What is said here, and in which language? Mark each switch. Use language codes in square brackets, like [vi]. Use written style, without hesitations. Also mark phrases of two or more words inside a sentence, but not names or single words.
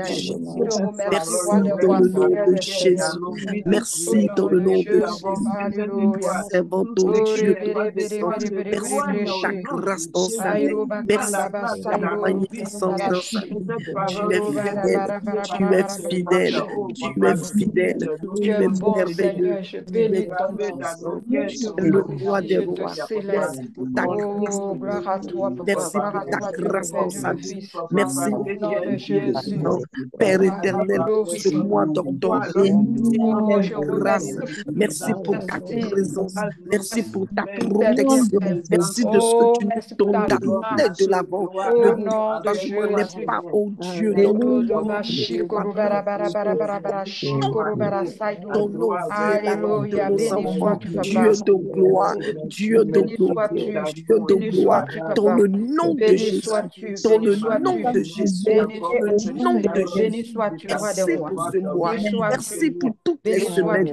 [fr] Shaddai. Je te Jésus. remercie, roi Merci des dans rois, le nom Seigneur de des seigneurs. Jésus. Au Merci dans nom le de nom de Jésus. Jésus. Alléluia. Servant au Oh, Dieu rébéré, béré, Tout-Puissant. béré, béré, béré, Merci béré, pour ta ché. grâce dans sa vie. Aïro, Merci bakanda, pour ta basaïro, magnificence dans sa barashi. vie. Tu es Oh, bara, fidèle, bara, bara, tu bara, es bara, fidèle, tu es fidèle, Tu tu es es bon, merveilleux, Seigneur. Je tu es bénis ton nom. tout-puissant, Je tu te es le roi glorifie, des je te rois. célèbre. Merci pour ta grâce Oh, dans ma gloire à vie. toi, Papa. Merci Gloire pour à ta toi, Dieu le grâce Père, dans Dieu sa le vie. Fils. Merci, Au nom de Jésus. puissant, Père éternel, pour ce Alléluia. mois d'octobre. Merci pour Oh, ta je grâce. remercie. Merci pour ta Merci. présence. Merci Merci pour ta pour tout tel protection. bienfait. Merci de ce que Oh, tu nous merci pour donnes ta d'aller de grâce. l'avant. Le Au nom de découragement n'est Jésus. pas, oh Dieu, Oh, notre de lot. ma Ne sois shikuru pas bara bara bara ton bara bara shikuru nom. bara saïdou. Ton nom est la vie de Alléluia. nos Béni enfants. sois-tu, Papa. Dieu de gloire, Dieu de Béni gloire, sois-tu. Dieu de Béni gloire. sois-tu, Dans Papa. le nom de Béni Jésus, sois-tu. dans Béni le nom sois-tu. de Jésus, Béni dans le sois-tu, nom de Seigneur. Béni Jésus. sois-tu, roi des Merci rois. pour ce mois. Béni Merci sois-tu. pour toutes les Béni semaines.